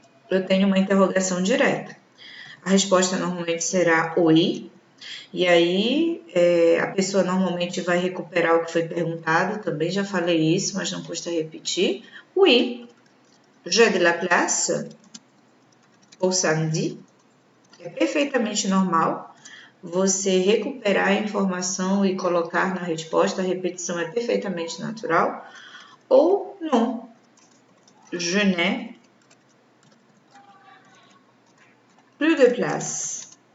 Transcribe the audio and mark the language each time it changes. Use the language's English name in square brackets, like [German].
[Portuguese] Eu tenho uma interrogação direta. A resposta normalmente será oui, e aí a pessoa normalmente vai recuperar o que foi perguntado, também já falei isso, mas não custa repetir. [French] Oui, j'ai de la place pour samedi. [Portuguese] É perfeitamente normal você recuperar a informação e colocar na resposta, a repetição é perfeitamente natural. [French] Ou non, je n'ai plus de place.